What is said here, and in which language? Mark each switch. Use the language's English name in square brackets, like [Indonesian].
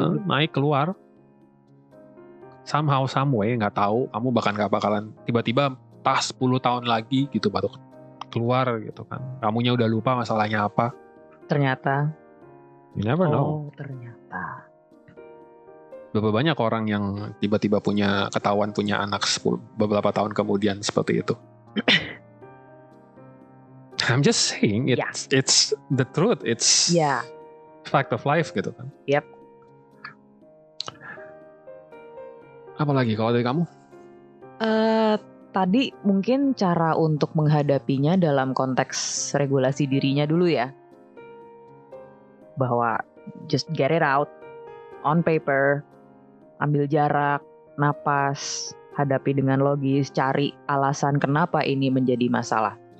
[Indonesian] Naik keluar. [English] Somehow, some way, [Indonesian] nggak tahu, kamu bahkan nggak bakalan tiba-tiba pas 10 tahun lagi gitu baru keluar gitu kan. Kamunya udah lupa masalahnya apa. Ternyata. [English] You never know. [Indonesian] Ternyata. Berapa banyak orang yang tiba-tiba ketahuan punya anak beberapa tahun kemudian seperti itu. [English] I'm just saying it's the truth, it's fact of life [Indonesian] gitu kan. [English] Yep. [Indonesian] Apalagi kalau dari kamu? Tadi mungkin cara untuk menghadapinya dalam konteks regulasi dirinya dulu ya. Bahwa [English] just get it out on paper, [Indonesian] ambil jarak, napas, hadapi dengan logis, cari alasan kenapa ini menjadi masalah.